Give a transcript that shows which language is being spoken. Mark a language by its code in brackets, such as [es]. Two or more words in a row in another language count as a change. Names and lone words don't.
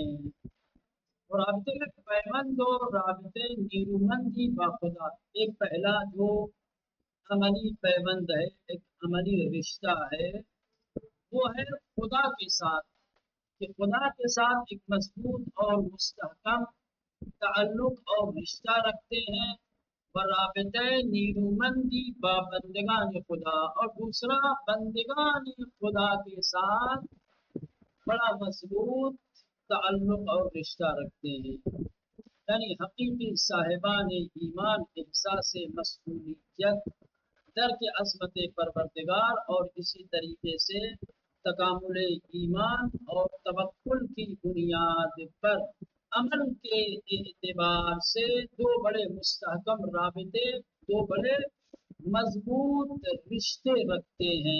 [ur] اور رابطے کا پیمند اور [fa] رابطے نیرومندی باخدا، [ur] ایک پہلا جو عملی پیوند ہے، ایک عملی رشتہ ہے، وہ ہے خدا کے ساتھ، کہ خدا کے ساتھ ایک مضبوط اور مستحکم تعلق اور رشتہ رکھتے ہیں. [fa] رابطہ نیرومندی با بندگان خدا، [ur] اور دوسرا بندگان خدا کے ساتھ بڑا مضبوط تعلق اور رشتہ رکھتے ہیں. یعنی حقیقی صاحبان ایمان احساس مسئولیت، [fa] درک عظمت پروردگار، [ur] اور اسی طریقے سے تکامل ایمان اور توکل کی بنیاد پر عمل کے اعتبار سے دو بڑے مستحکم رابطے، دو بڑے مضبوط رشتے رکھتے ہیں.